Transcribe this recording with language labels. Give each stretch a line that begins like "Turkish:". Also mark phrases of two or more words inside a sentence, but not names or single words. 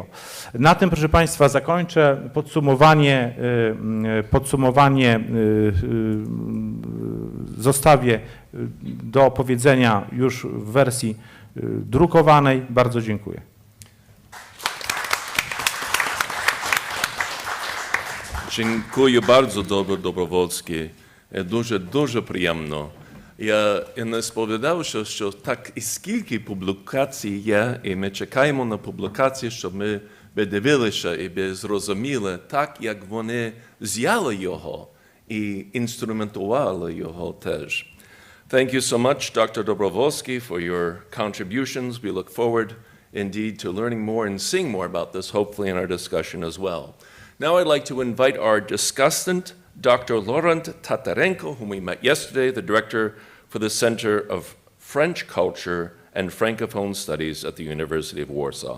Polish: Na tym, proszę Państwa, zakończę podsumowanie zostawię do opowiedzenia już w wersji drukowanej. Bardzo dziękuję. Dziękuję bardzo, Dobrowolski.
Ukrainian: Дуже приємно. Я не сповідав, що так і скільки публікацій є, і ми чекаємо на публікації, щоб ми дивилися і зрозуміли так, як вони взяли його і інструментували його теж.
English: Thank you so much, Dr. Dobrovolsky, for your contributions. We look forward, indeed, to learning more and seeing more about this, hopefully in our discussion as well. Now I'd like to invite our discussant, Dr. Laurent Tatarenko, whom we met yesterday, the director for the Center of French Culture and Francophone Studies at the University of Warsaw.